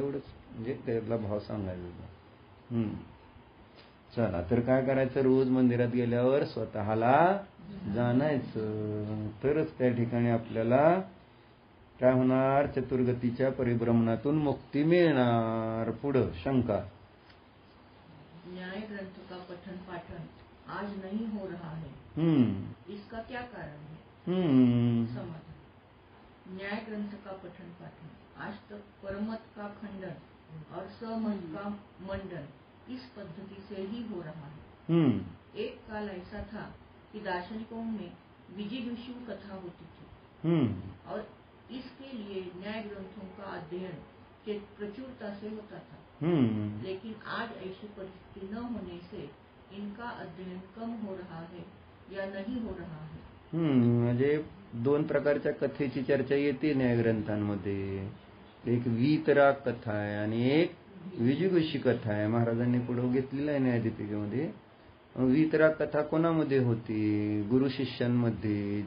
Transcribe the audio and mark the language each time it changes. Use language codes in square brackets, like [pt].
[mr] एवढंच म्हणजे त्यातला भाव सांगायचा. चला तर काय करायचं, रोज मंदिरात गेल्यावर स्वतःला जाणायचं, तरच त्या ठिकाणी आपल्याला काय होणार, चतुर्गतीच्या परिभ्रमणातून मुक्ती मिळणार. पुढं शंका. [hi] न्याय ग्रंथ का पठन पाठन आज नहीं हो रहा है, इसका क्या कारण है? समाधान. न्याय ग्रंथ का पठन पाठन आज तक परमत का खंडन और समत का मंडन इस पद्धति से ही हो रहा है. एक काल ऐसा था कि दार्शनिकों में विजिगीषु कथा होती थी और इसके लिए न्याय ग्रंथों का अध्ययन प्रचुरता से होता था. लेकिन आज ऐसी परिस्थिति न होने से इनका अध्ययन कम हो रहा है या नहीं हो रहा है. [mr] म्हणजे 2 प्रकारच्या कथेची चर्चा येते न्याय ग्रंथांमध्ये. एक वीतराग कथा आहे आणि एक विजिगीषु कथा आहे. महाराजांनी पुढे घेतलेला आहे न्यायदीपिकेमध्ये. वीतराग कथा कोणामध्ये होती, गुरु शिष्यांमध्ये.